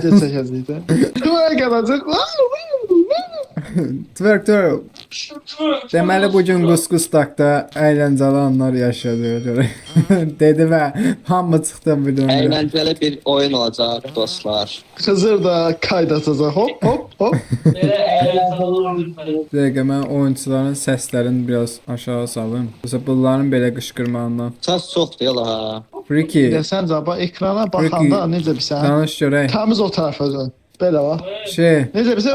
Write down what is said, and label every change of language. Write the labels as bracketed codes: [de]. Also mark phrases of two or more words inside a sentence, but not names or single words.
[az] Video çəkəcəkdə. Dua qalacaq. [en] Twerk twerk. [az] Deməli bugün Qusqusdaqda əyləncəli anlar yaşadıq görək. Dedi və hamı çıxdı videoda. Əyləncəli bir oyun olacaq dostlar. Xızır da qaydatacaq. Hop hop hop. Belə əyləncəli olur belə. Dəqiqə mən oyunçuların səslərini biraz aşağı salım. Yoxsa bunların belə qışqırmağından. Səs çoxdur yola ha. Friki, Sən caba ekrana baxanda necə bilsən? danış görək. Təmiz o tərəfə dön. Belə bax. Şey, Necə bilsən?